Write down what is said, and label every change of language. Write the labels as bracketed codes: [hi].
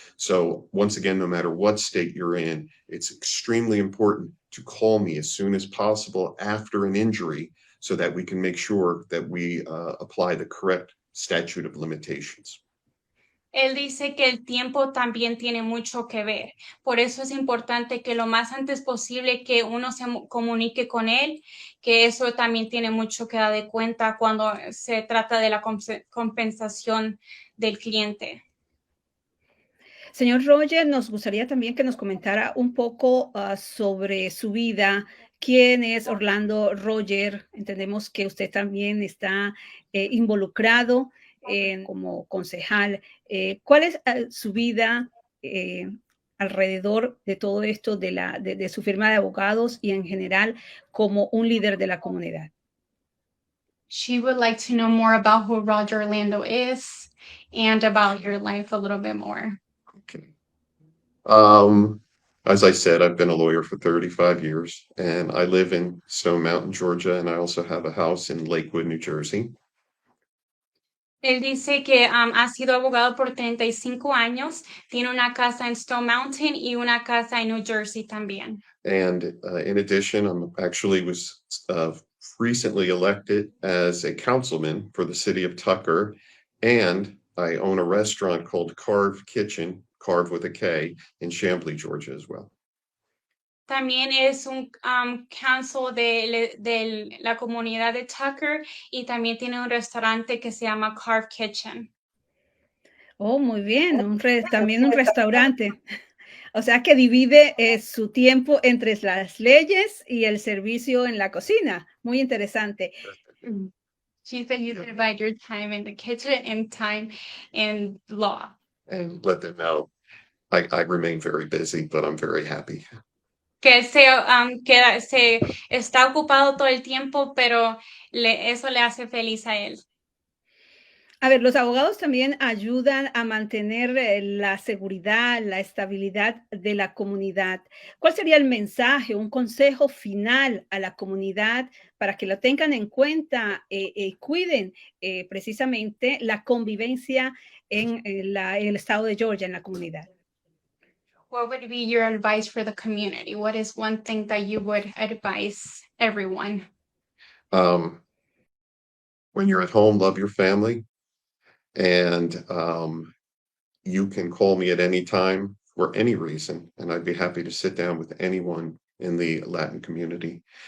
[en] So once again, no matter what state you're in, it's extremely important to call me as soon as possible after an injury so that we can make sure that we apply the correct statute of limitations. [es] Él dice que el tiempo también tiene mucho que ver. Por eso es importante que lo más antes posible que uno se comunique con él, que eso también tiene mucho que dar de cuenta cuando se trata de la compensación del cliente. Señor Roger, nos gustaría también que nos comentara un poco sobre su vida. ¿Quién es Orlando Roger? Entendemos que usted también está involucrado como concejal. ¿Cuál es su vida alrededor de todo esto de su firma de abogados y en general como un líder de la comunidad? [en] She would like to know more about who Roger Orlando is and about your life a little bit more. Okay. As I said, I've been a lawyer for 35 years, and I live in Stone Mountain, Georgia, and I also have a house in Lakewood, New Jersey. [es] Él dice que ha sido abogado por 35 años, tiene una casa en Stone Mountain y una casa en New Jersey también. [en] And in addition, was recently elected as a councilman for the city of Tucker, and I own a restaurant called Carve Kitchen, Carve with a K, in Chamblee, Georgia as well. [es] También es un council de la comunidad de Tucker y también tiene un restaurante que se llama Carve Kitchen. Oh, muy bien, también un restaurante. O sea que divide su tiempo entre las leyes y el servicio en la cocina. Muy interesante. [en] She said you divide your time in the kitchen and time in law. And let them know I remain very busy, but I'm very happy. [es] Que se está ocupado todo el tiempo, pero eso le hace feliz a él. A ver, los abogados también ayudan a mantener la seguridad, la estabilidad de la comunidad. ¿Cuál sería el mensaje, un consejo final a la comunidad para que lo tengan en cuenta y cuiden precisamente la convivencia en el estado de Georgia, en la comunidad? [en] What would be your advice for the community? What is one thing that you would advise everyone? When you're at home, love your family. And you can call me at any time for any reason, and I'd be happy to sit down with anyone in the Latin community.